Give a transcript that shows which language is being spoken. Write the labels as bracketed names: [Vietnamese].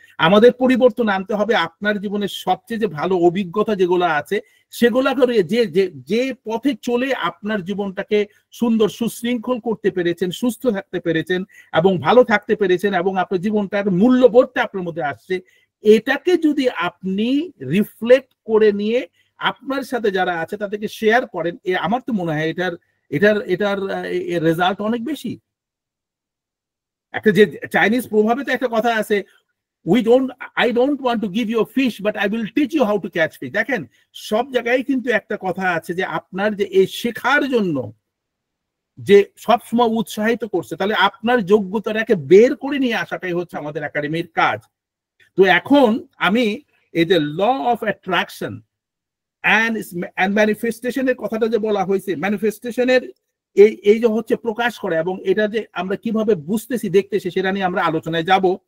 [Bangla] আমাদের পরিবর্তন আনতে হবে আপনার জীবনের সবচেয়ে যে ভালো অভিজ্ঞতা যেগুলো আছে সেগুলা করে, যে পথে চলে আপনার জীবনটাকে সুন্দর সুশৃঙ্খল করতে পেরেছেন, সুস্থ থাকতে পেরেছেন এবং ভালো থাকতে পেরেছেন, এবং আপনার জীবনটার মূল্যবোধটা আপনার মধ্যে আসছে, এটাকে যদি আপনি রিফ্লেক্ট করে নিয়ে আপনার সাথে যারা আছে তাদেরকে শেয়ার করেন, আমার তো মনে হয় এটার রেজাল্ট অনেক বেশি। একটা যে চাইনিজ প্রভাবে তো একটা কথা আছে, [English] I don't want to give you a fish, but I will teach you how to catch fish. [Bangla] দেখেন সব জায়গায় কিন্তু একটা কথা আছে যে আপনার যে এই শেখার জন্য যে সবসময় উৎসাহিত করছে, তাহলে আপনার যোগ্যতাটাকে বের করে নিয়ে আসাটাই হচ্ছে আমাদের একাডেমির কাজ। তো এখন আমি এই যে ল অফ অ্যাট্রাকশন অ্যান্ড ম্যানিফেস্টেশনের কথাটা যে বলা হয়েছে, ম্যানিফেস্টেশনের এই যে হচ্ছে প্রকাশ করে, এবং এটা যে আমরা কিভাবে বুঝতেছি দেখতেছি সেটা নিয়ে আমরা আলোচনায় যাব।